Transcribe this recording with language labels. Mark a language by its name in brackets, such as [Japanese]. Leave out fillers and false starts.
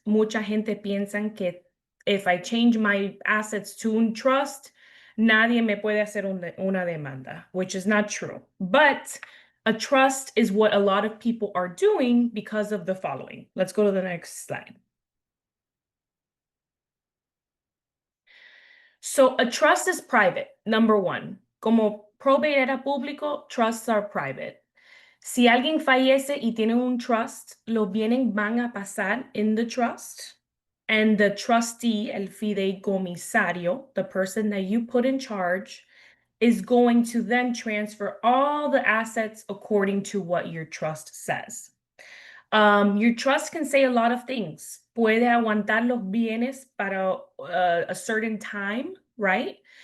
[Spanish] Mucha gente piensa que [English] if I change my assets to [Spanish] un trust, nadie me puede hacer una demanda, [English] which is not true. But a trust is what a lot of people are doing because of the following. Let's go to the next slide. So a trust is private, number one. [Spanish] Como probate era público, [English] trusts are private. [Spanish] Si alguien fallece y tiene un trust, los bienes van a pasar [English] in the trust. And the trustee, [Spanish] el fideicomisario, [English] the person that you put in charge, is going to then transfer all the assets according to what your trust says. Your trust can say a lot of things. [Spanish] Puede aguantar los bienes para [English] a certain time, [Spanish] right?